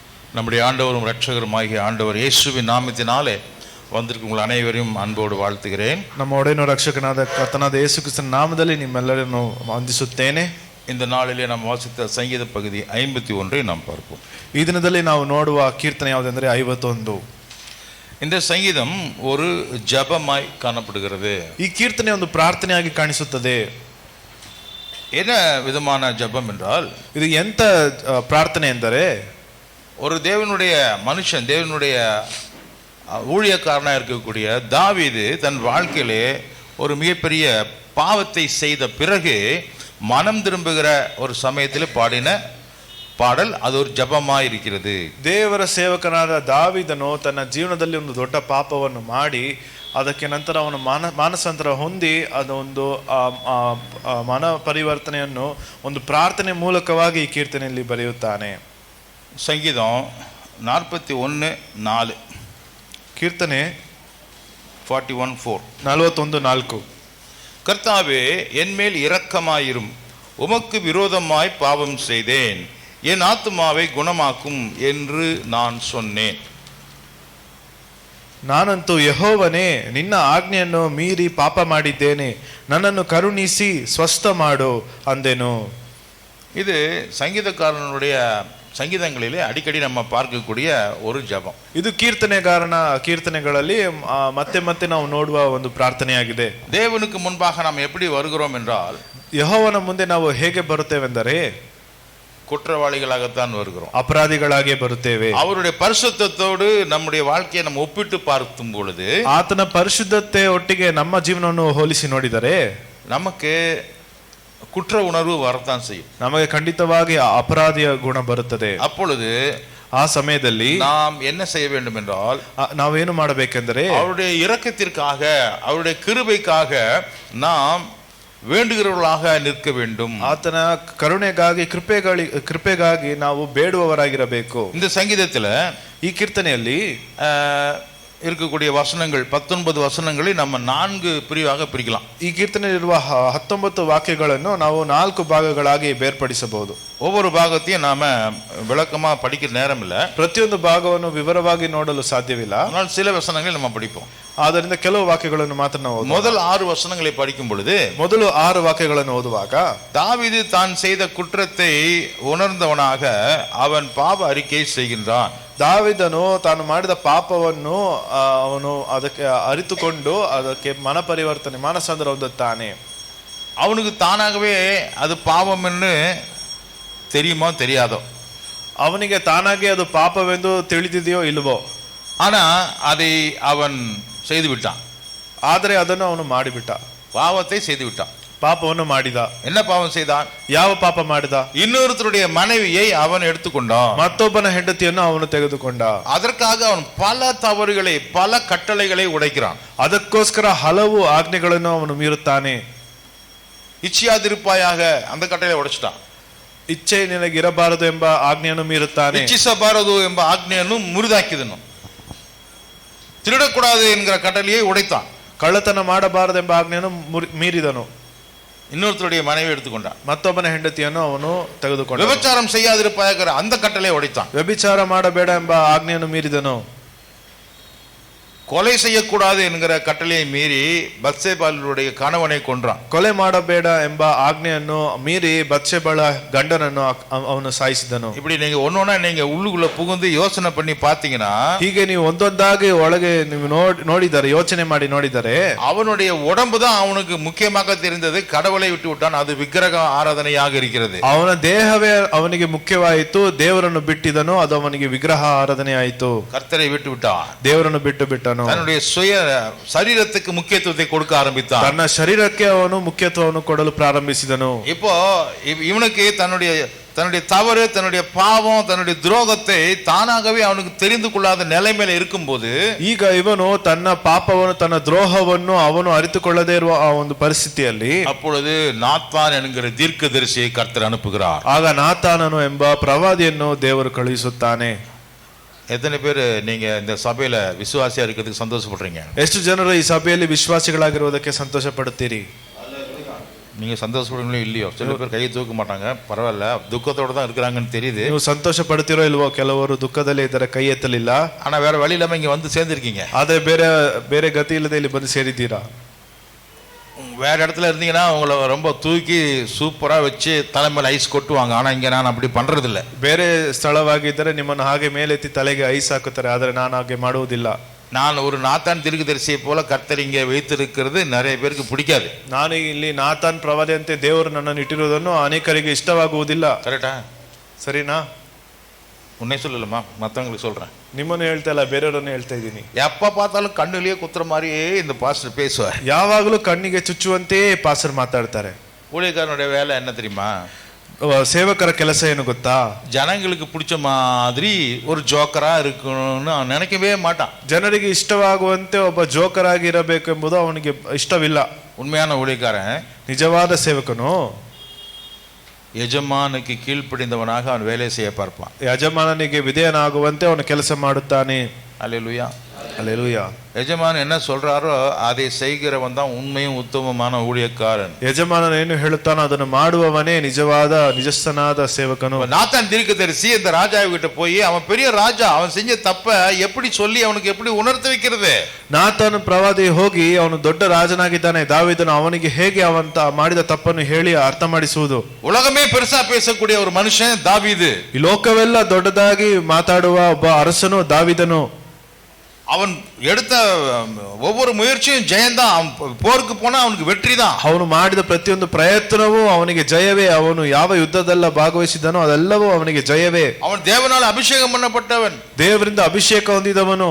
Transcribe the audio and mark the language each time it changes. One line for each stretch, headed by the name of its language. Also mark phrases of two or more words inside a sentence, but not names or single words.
Tamil: நம்முடைய ஆண்டவரும் இரட்சகருமாகிய ஆண்டவர் இயேசுவின் நாமத்தினாலே வந்திருக்கும் உங்கள் அனைவரையும் அன்போடு வாழ்த்துகிறேன்.
Kannada: ನಮ್ಮ ಒಡೆಯನು ರಕ್ಷಕನಾದ ಕರ್ತನಾದ ಯೇಸು ಕ್ರಿಸ್ತನ ನಾಮದಲ್ಲಿ ನಿಮ್ಮೆಲ್ಲರನ್ನು ವಂದಿಸುತ್ತೇನೆ.
Tamil: இந்த நாளிலே நாம் வாசித்த சங்கீத பகுதி 51 நாம் பார்ப்போம்.
Kannada: ಈ ದಿನದಲ್ಲಿ ನಾವು ನೋಡುವ ಕೀರ್ತನೆ ಯಾವುದೆಂದರೆ 51.
Tamil: இந்த சங்கீதம் ஒரு ஜபமாய் காணப்படுகிறது.
Kannada: ಈ ಕೀರ್ತನೆ ಒಂದು ಪ್ರಾರ್ಥನೆಯಾಗಿ ಕಾಣಿಸುತ್ತದೆ.
Tamil: என்ன விதமான ஜபம் என்றால்,
Kannada: ಇದು ಎಂತ ಪ್ರಾರ್ಥನೆ ಎಂದರೆ,
Tamil: ஒரு தேவனுடைய மனுஷன், தேவனுடைய ஊழியக்காரனாக இருக்கக்கூடிய தாவீது தன் வாழ்க்கையிலே ஒரு மிகப்பெரிய பாவத்தை செய்த பிறகு மனம் திரும்புகிற ஒரு சமயத்தில் பாடின பாடல், அது ஒரு ஜபமாக இருக்கிறது.
Kannada: ದೇವರ ಸೇವಕನಾದ ದಾವೀದನು ತನ್ನ ಜೀವನದಲ್ಲಿ ಒಂದು ದೊಡ್ಡ ಪಾಪವನ್ನು ಮಾಡಿ ಅದಕ್ಕೆ ನಂತರ ಅವನು ಮಾನಸಾಂತರ ಹೊಂದಿ ಅದೊಂದು ಮನ ಪರಿವರ್ತನೆಯನ್ನು ಒಂದು ಪ್ರಾರ್ಥನೆ ಮೂಲಕವಾಗಿ ಈ ಕೀರ್ತನೆಯಲ್ಲಿ ಬರೆಯುತ್ತಾನೆ.
Tamil: சங்கீதம் 41:4, கீர்த்தனை 41:4. கர்த்தாவே, என்மேல் இரக்கமாயிரும், உமக்கு விரோதமாய் பாவம் செய்தேன், என் ஆத்துமாவை குணமாக்கும் என்று நான் சொன்னேன்.
Kannada: ನಾನಂತೂ ಯೆಹೋವನೇ, ನಿನ್ನ ಆಜ್ಞೆಯನ್ನು ಮೀರಿ ಪಾಪ ಮಾಡಿದ್ದೇನೆ, ನನ್ನನ್ನು ಕರುಣಿಸಿ ಸ್ವಸ್ಥ ಮಾಡು ಅಂದೆನು.
Tamil: இது சங்கீதக்காரனுடைய சங்கீதங்களிலே அடிக்கடி நம்ம பார்க்கக்கூடிய ஒரு ஜபம்.
Kannada: ಇದು ಕೀರ್ತನೆಗಳಲ್ಲಿ ಮತ್ತೆ ಮತ್ತೆ ನಾವು ನೋಡುವ ಒಂದು ಪ್ರಾರ್ಥನೆಯಾಗಿದೆ.
Tamil: தேவனுக்கு முன்பாக நாம் எப்படி வருகிறோம் என்றால்,
Kannada: ಯೆಹೋವನ ಮುಂದೆ ನಾವು ಹೇಗೆ ಬರುತ್ತೇವೆಂದರೆ
Tamil: குற்றவாளிகளாகத்தான் வருகிறோம்,
Kannada: ಅಪರಾಧಿಗಳಾಗಿ ಬರುತ್ತೇವೆ.
Tamil: அவருடைய பரிசுத்தத்தோடு நம்முடைய வாழ்க்கையை நம்ம ஒப்பிட்டு பார்க்கும் பொழுது,
Kannada: ಆತನ ಪರಿಶುದ್ಧತೆ ಒಟ್ಟಿಗೆ ನಮ್ಮ ಜೀವನವನ್ನು ಹೋಲಿಸಿ ನೋಡಿದರೆ
Tamil: நமக்கு குற்ற உணர்வு வரத்தான் செய்யும்.
Kannada: ನಮಗೆ ಖಂಡಿತವಾಗಿ ಅಪರಾಧಿಯ ಗುಣ ಬರುತ್ತದೆ.
Tamil: அப்பொழுது
Kannada: ಆ ಸಮಯದಲ್ಲಿ
Tamil: நாம் என்ன செய்ய வேண்டும் என்றால்,
Kannada: ನಾವೇನು ಮಾಡಬೇಕೆಂದರೆ
Tamil: அவருடைய இரக்கத்திற்காக, அவருடைய கிருபைக்காக நாம் வேண்டுகிறவர்களாக நிற்க வேண்டும்.
Kannada: ಆತನ ಕರುಣೆಗಾಗಿ ಕೃಪೆಗಾಗಿ ನಾವು ಬೇಡುವವರಾಗಿರಬೇಕು.
Tamil: இந்த சங்கீதத்துல,
Kannada: ಈ ಕೀರ್ತನೆಯಲ್ಲಿ
Tamil: இருக்கக்கூடிய வசனங்கள் 19 வசனங்களை நம்ம 4 பிரிவாக பிரிக்கலாம்.
Kannada: ಈ ಕೀರ್ತನೆಯಲ್ಲಿರುವ 19 ವಾಕ್ಯಗಳನ್ನು ನಾವು 4 ಭಾಗಗಳಾಗಿ ಬೇರ್ಪಡಿಸಬಹುದು.
Tamil: ஒவ்வொரு பாகத்தையும் நாம விளக்கமா படிக்கிற நேரம் இல்ல,
Kannada: ಪ್ರತಿಯೊಂದು ಭಾಗವನ್ನು ವಿವರವಾಗಿ ನೋಡಲು ಸಾಧ್ಯವಿಲ್ಲ.
Tamil: ஆனால் சில வசனங்களை நம்ம படிப்போம்.
Kannada: ಆದ್ದರಿಂದ ಕೆಲವು ವಾಕ್ಯಗಳನ್ನು ಮಾತ್ರ ನಾವು
Tamil: முதல் 6 வசனங்களை படிக்கும் பொழுது,
Kannada: ಮೊದಲು 6 ವಾಕ್ಯಗಳನ್ನು ಓದುವಾಗ,
Tamil: தாவீது தான் செய்த குற்றத்தை உணர்ந்தவனாக அவன் பாவ அறிக்கை செய்கின்றான்.
Kannada: ದಾವೀದನು ತಾನು ಮಾಡಿದ ಪಾಪವನ್ನು ಅವನು ಅದಕ್ಕೆ ಅರಿತುಕೊಂಡು ಅದಕ್ಕೆ ಮನ ಪರಿವರ್ತನೆ, ಮಾನಸಾಂತರ ಹೊಂದುತ್ತಾನೆ.
Tamil: அவனுக்கு தானாகவே அது பாவம் என்று தெரியுமோ தெரியாதோ,
Kannada: ಅವನಿಗೆ ತಾನಾಗೆ ಅದು ಪಾಪವೆಂದು ತಿಳಿದಿದೆಯೋ ಇಲ್ವೋ,
Tamil: ஆனா அதை அவன் செய்து விட்டான்.
Kannada: ಆದರೆ ಅದನ್ನು ಅವನು ಮಾಡಿಬಿಟ್ಟ,
Tamil: பாவத்தை செய்து விட்டான்.
Kannada: ಪಾಪವನ್ನು ಮಾಡಿದ.
Tamil: என்ன பாவம் செய்தான்?
Kannada: ಯಾವ ಪಾಪ ಮಾಡಿದ?
Tamil: இன்னொருத்தருடைய மனைவியை அவன் எடுத்துக்கொண்டான்,
Kannada: ಮತ್ತೊಬ್ಬನ ಹೆಂಡತಿಯನ್ನು ಅವನು ತೆಗೆದುಕೊಂಡ.
Tamil: அதற்காக அவன் பல தவறுகளை, பல கட்டளைகளை உடைக்கிறான்.
Kannada: ಅದಕ್ಕೋಸ್ಕರ ಹಲವು ಆಜ್ಞೆಗಳನ್ನು ಅವನು ಮೀರುತ್ತಾನೆ.
Tamil: இச்சியாதிருப்பாயாக அந்த கட்டளை உடைச்சிட்டான்.
Kannada: ಇಚ್ಛೆ ನಿನಗಿರಬಾರದು ಎಂಬ ಆಜ್ಞೆಯನ್ನು ಮೀರುತ್ತಾನೆ. இச்சிಸಬಾರದು ಎಂಬ ಆಜ್ಞೆಯನ್ನು ಮುರಿದಾಕಿದನು.
Tamil: திருடக்கூடாது என்கிற கட்டளையை உடைத்தான்.
Kannada: ಕಳ್ಳತನ ಮಾಡಬಾರದೆಂಬ ಆಜ್ಞೆಯನ್ನು ಮೀರಿದನು.
Tamil: இன்னொருத்தருடைய மனைவி எடுத்துக்கொண்டான்.
Kannada: ಮತ್ತೊಬ್ಬನ ಹೆಂಡತಿಯನ್ನು ಅವನು ತೆಗೆದುಕೊಂಡ.
Tamil: விபச்சாரம் செய்யாதிருப்பாயாக அந்த கட்டளையை உடைத்தான்.
Kannada: ವ್ಯಭಿಚಾರ ಮಾಡಬೇಡ ಎಂಬ ಆಜ್ಞೆಯನ್ನು ಮೀರಿದನು.
Tamil: கொலை செய்யக்கூடாது என்கிற கட்டளையை மீறி பத்சேபாளுடைய கணவனை கொன்றான்.
Kannada: ಕೊಲೆ ಮಾಡಬೇಡ ಎಂಬ ಆಜ್ಞೆಯನ್ನು ಮೀರಿ ಬತ್ಷೆಬಳ ಗಂಡನನ್ನು ಅವನು ಸಾಯಿಸಿದನು.
Tamil: இப்படி நீங்க ஒன்னொன்னா நீங்க உள்ளுக்குள்ள புகுந்து யோசனை பண்ணி பாத்தீங்கன்னா,
Kannada: ಹೀಗೆ ನೀವು ಒಂದೊಂದಾಗಿ ಒಳಗೆ ನೀವು ನೋಡಿದರೆ, ಯೋಚನೆ ಮಾಡಿ ನೋಡಿದರೆ,
Tamil: அவனுடைய உடம்பு தான் அவனுக்கு முக்கியமாக தெரிந்தது. கடவுளை விட்டு விட்டான், அது விக்கிரக ஆராதனையாக இருக்கிறது.
Kannada: ಅವನ ದೇಹವೇ ಅವನಿಗೆ ಮುಖ್ಯವಾಯಿತು, ದೇವರನ್ನು ಬಿಟ್ಟಿದನು, ಅದು ಅವನಿಗೆ ವಿಗ್ರಹ ಆರಾಧನೆ ಆಯಿತು.
Tamil: கர்த்தரை விட்டு விட்டான்,
Kannada: ದೇವರನ್ನು ಬಿಟ್ಟನು.
Tamil: தன்னுடைய சுய சரீரத்துக்கு முக்கியத்துவத்தை கொடுக்க ஆரம்பித்தான்.
Kannada: ತನ್ನ ಶರೀರಕ್ಕೆ ಅವನು ಮುಖ್ಯತ್ವವನ್ನು ಕೊಡಲು ಪ್ರಾರಂಭಿಸಿದನು.
Tamil: இப்போ இவனுக்கு தன்னுடைய தவறு, தன்னுடைய பாவம், தன்னுடைய துரோகத்தை தானாகவே அவனுக்கு தெரிந்து கொள்ளாத நிலைமையில இருக்கும்போது,
Kannada: ಈಗ ಇವನು ತನ್ನ ಪಾಪವನ್ನು, ತನ್ನ ದ್ರೋಹವನ್ನು ಅವನು ಅರಿತುಕೊಳ್ಳದೇ ಇರುವ ಆ ಒಂದು ಪರಿಸ್ಥಿತಿಯಲ್ಲಿ,
Tamil: அப்பொழுது நாத்தான் என்கிற தீர்க்கதரிசியை கர்த்தர் அனுப்புகிறார்.
Kannada: ಆಗ ನಾತಾನನು ಎಂಬ ಪ್ರವಾದಿಯನ್ನು ದೇವರು ಕಳುಹಿಸುತ್ತಾನೆ.
Tamil: எத்தனை பேர் நீங்க இந்த சபையில விசுவாசியா இருக்கிறதுக்கு சந்தோஷப்படுறீங்க?
Kannada: ಎಷ್ಟು ಜನರು ಈ ಸಭೆಯಲ್ಲಿ ವಿಶ್ವಾಸಿಗಳಾಗಿರುವುದಕ್ಕೆ ಸಂತೋಷ ಪಡುತ್ತೀರಿ?
Tamil: நீங்க சந்தோஷப்படுங்களோ இல்லையோ, சில பேர் கையை தூக்க மாட்டாங்க, பரவாயில்ல, துக்கத்தோட தான் இருக்கிறாங்கன்னு தெரியுது.
Kannada: ನೀವು ಸಂತೋಷ ಪಡ್ತಿರೋ ಇಲ್ವೋ? ಕೆಲವರು ದುಃಖದಲ್ಲಿ ಇದ್ದಾರೆ, ಕೈ ಎತ್ತಲಿಲ್ಲ.
Tamil: ஆனா வேற வழி இல்லாம இங்க வந்து சேர்ந்திருக்கீங்க.
Kannada: ಆದ್ರೆ ಬೇರೆ ಗತಿ ಇಲ್ಲದೆ ಇಲ್ಲಿ ಬಂದು ಸೇರಿದ್ದೀರಾ.
Tamil: வேற இடத்துல இருந்தீங்கன்னா உங்களை ரொம்ப தூக்கி சூப்பரா வச்சு தலைமையில ஐஸ் கொட்டுவாங்க. ஆனா இங்க நான் அப்படி பண்றது இல்ல.
Kannada: ಬೇರೆ ಸ್ಥಳವಾಗಿದ್ದರೆ ನಿಮ್ಮನ್ನು ಹಾಗೆ ಮೇಲೆತ್ತಿ ತಲೆಗೆ ಐಸ್ ಹಾಕುತ್ತಾರೆ, ಆದ್ರೆ ನಾನು ಹಾಗೆ ಮಾಡುವುದಿಲ್ಲ.
Tamil: நான் ஒரு நாத்தான் தீர்க்கதரிசியை போல கர்த்தர் இங்கே வைத்திருக்கிறது நிறைய பேருக்கு பிடிக்காது.
Kannada: ನಾನು ಇಲ್ಲಿ ನಾತಾನ್ ಪ್ರವಾದಿಯಂತೆ ದೇವರು ನನ್ನನ್ನು ಇಟ್ಟಿರುವುದನ್ನು ಅನೇಕರಿಗೆ ಇಷ್ಟವಾಗುವುದಿಲ್ಲ.
Tamil: கரெக்டா?
Kannada: ಸರಿನಾ?
Tamil: உன்னை சொல்லலாமா, மற்றவங்களுக்கு சொல்றேன்.
Kannada: ನಿಮ್ಮನ್ನು ಹೇಳ್ತಾ ಇಲ್ಲ, ಬೇರೆಯವರನ್ನು ಹೇಳ್ತಾ ಇದ್ದೀನಿ.
Tamil: எப்ப பார்த்தாலும் கண்ணுலயே குத்துற மாதிரியே இந்த பாஸ்டர் பேசுவார்.
Kannada: ಯಾವಾಗಲೂ ಕಣ್ಣಿಗೆ ಚುಚ್ಚುವಂತೆ ಪಾಸ್ಟರ್ ಮಾತಾಡ್ತಾರೆ.
Tamil: ஊழியக்காரனுடைய வேலை என்ன தெரியுமா?
Kannada: ಸೇವಕರ ಕೆಲಸ ಏನು ಗೊತ್ತಾ?
Tamil: ஜனங்களுக்கு பிடிச்ச மாதிரி ஒரு ஜோக்கரா இருக்கணும்னு அவன் நினைக்கவே மாட்டான்.
Kannada: ಜನರಿಗೆ ಇಷ್ಟವಾಗುವಂತೆ ಒಬ್ಬ ಜೋಕರ್ ಆಗಿ ಇರಬೇಕೆಂಬುದು ಅವನಿಗೆ ಇಷ್ಟವಿಲ್ಲ.
Tamil: உண்மையான ஊழியக்காரன்,
Kannada: ನಿಜವಾದ ಸೇವಕನು
Tamil: ಯಜಮಾನಕ್ಕೆ கீழ்ப்படிந்தவனாக அவன் வேலை செய்ய பார்ப்பான்.
Kannada: ಯಜಮಾನನಿಗೆ ವಿಧೇಯನಾಗುವಂತೆ ಅವನು ಕೆಲಸ ಮಾಡುತ್ತಾನೆ.
Tamil: அல்லேலூயா. அல்லேலೂಯಾ. ಯಜಮಾನ என்ன சொல்றாரோ அதை செய்கிறவன் தான் உண்மையும் உத்தமமான ஊழியக்காரன்.
Kannada: ಯಜಮಾನನು ಏನು ಹೇಳುತ್ತಾನೋ ಅದನ್ನು ಮಾಡುವವನೇ ನಿಜಸ್ಥನಾದ ಸೇವಕನು.
Tamil: நாத்தான் தீர்க்கதரிசி இந்த ராஜா கிட்ட போய் அவன் பெரிய ராஜா, அவன் செஞ்ச தப்ப எப்படி சொல்லி அவனுக்கு எப்படி உணர்த்த வைக்கிறது?
Kannada: ನಾತಾನ್ ಪ್ರವಾದಿ ಹೋಗಿ ಅವನು ದೊಡ್ಡ ರಾಜನಾಗಿದ್ದಾನೆ, ದಾವೀದನು ಅವನಿಗೆ ಹೇಗೆ ಅವಂತ ಮಾಡಿದ ತಪ್ಪನ್ನು ಹೇಳಿ ಅರ್ಥ ಮಾಡಿಸುವುದು.
Tamil: உலகமே பெருசா பேசக்கூடிய ஒரு மனுஷன் தாவீது. ಈ ಲೋಕವೆಲ್ಲ ದೊಡ್ಡದಾಗಿ ಮಾತಾಡುವ ಒಬ್ಬ ಅರಸನು ದಾವೀದನು. அவன் எடுத்த ஒவ்வொரு முயற்சியும் ஜெயந்தான். அவன் போருக்கு போனா அவனுக்கு வெற்றி தான்.
Kannada: ಅವನು ಮಾಡಿದ ಪ್ರತಿಯೊಂದು ಪ್ರಯತ್ನವೂ ಅವನಿಗೆ ಜಯವೇ. ಅವನು ಯಾವ ಯುದ್ಧದಲ್ಲ ಭಾಗವಹಿಸಿದನೋ ಅದೆಲ್ಲವೂ ಅವನಿಗೆ ಜಯವೇ.
Tamil: அவன் தேவனால் அபிஷேகம் பண்ணப்பட்டவன்,
Kannada: ದೇವರಿಂದ ಅಭಿಷೇಕ ಹೊಂದಿದವನು.